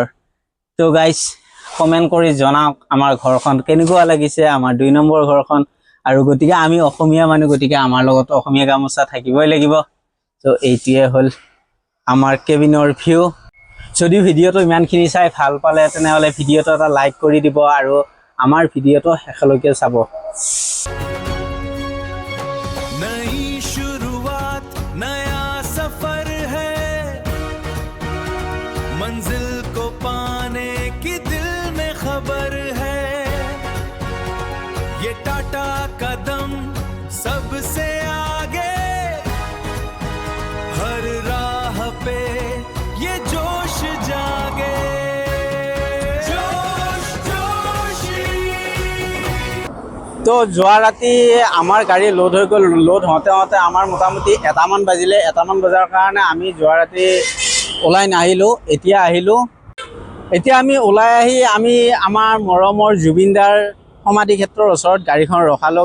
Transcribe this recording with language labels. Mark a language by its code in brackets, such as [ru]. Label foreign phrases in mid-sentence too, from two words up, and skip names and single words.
[as] তো [en] guys comment [as] কৰি জনাওক আমাৰ ঘৰখন কেনেকুৱা লাগিছে, আমাৰ 2 নম্বৰ ঘৰখন। আৰু গতিকে আমি অসমীয়া মানুহ, গতিকে আমাৰ লগত অসমীয়া গামোচা থাকিবই লাগিব। তো এইটোৱে হ'ল আমাৰ কেবিনৰ ভিউ। যদি ভিডিঅ'টো ইমানখিনি চাই ভাল পালে তেনেহ'লে ভিডিঅ'টো এটা লাইক কৰি দিব আৰু আমাৰ ভিডিঅ'টো শেষলৈকে চাব। [hi] नई शुरुआत नया सफर है, मंजिल को पाने की दिल में खबर है, ये टाटा कदम सबसे आगे, हर राह पे ये जोश जागे, जोश जोशी। [as] তো যোৱা ৰাতি আমাৰ গাড়ী লোড হৈ গ'ল। লোড হওঁতে আমাৰ মোটামুটি 1মান বাজিলে। 1মান বজাৰ কাৰণে আমি যোৱা ৰাতি ওলাই নাহিলোঁ, এতিয়া আহিলোঁ। এতিয়া আমি ওলাই আহি আমি আমাৰ মৰমৰ জুবিনদাৰ সমাধি ক্ষেত্ৰৰ ওচৰত গাড়ীখন ৰখালোঁ।